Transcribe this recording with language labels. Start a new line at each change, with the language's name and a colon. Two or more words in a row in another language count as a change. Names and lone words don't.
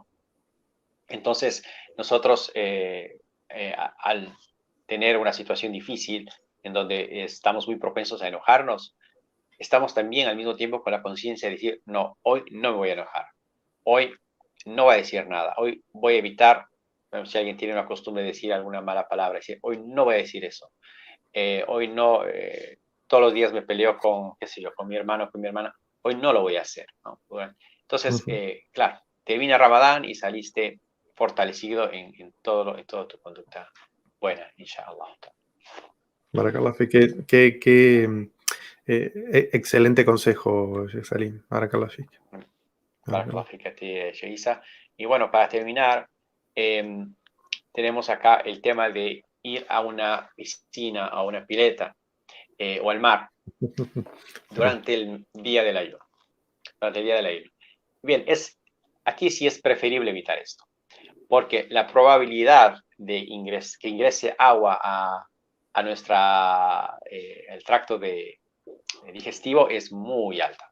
Spanish: Entonces, nosotros al tener una situación difícil en donde estamos muy propensos a enojarnos, estamos también al mismo tiempo con la conciencia de decir, no, hoy no me voy a enojar, hoy no voy a decir nada, hoy voy a evitar, bueno, si alguien tiene una costumbre de decir alguna mala palabra, decir, hoy no voy a decir eso, hoy no, todos los días me peleo con, qué sé yo, con mi hermano, con mi hermana, hoy no lo voy a hacer, ¿no? Entonces, claro, termina Ramadán y saliste fortalecido en toda tu conducta buena, inshallah. Barakallah, qué excelente consejo, Salim. Barakallah. Barakallah a ti, Sheisa. Y bueno, para terminar, tenemos acá el tema de ir a una piscina, a una pileta o al mar durante el día del ayuno. Durante el día del ayuno. Bien, aquí sí es preferible evitar esto, porque la probabilidad de que ingrese agua a nuestra, el tracto digestivo es muy alta.